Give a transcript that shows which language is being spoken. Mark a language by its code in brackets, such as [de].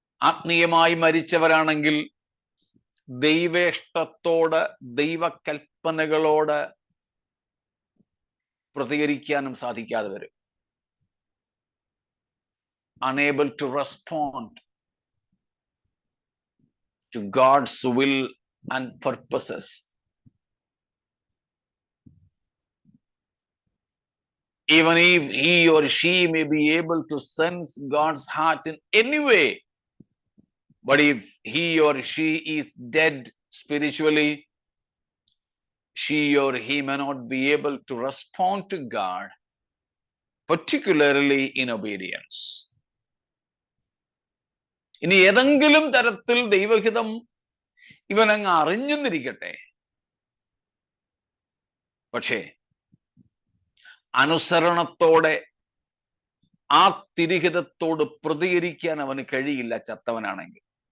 [ml] ആത്മീയമായി മരിച്ചവരാണെങ്കിൽ ദൈവേഷ്ടത്തോട്, ദൈവകൽപ്പനകളോട് പ്രതികരിക്കാനും സാധിക്കാതെ വരും. [en] Unable to respond to God's will and purposes. Even if he or she may be able to sense God's heart in any way, but if he or she is dead spiritually, she or he may not be able to respond to God, particularly in obedience. [ml] ഇനി ഏതെങ്കിലും തരത്തിൽ ദൈവഹിതം ഇവനങ്ങ് അറിഞ്ഞെന്നിരിക്കട്ടെ, പക്ഷേ അനുസരണത്തോടെ ആ തിരിഹിതത്തോട് പ്രതികരിക്കാൻ അവന് കഴിയില്ല ചത്തവനാണെങ്കിൽ.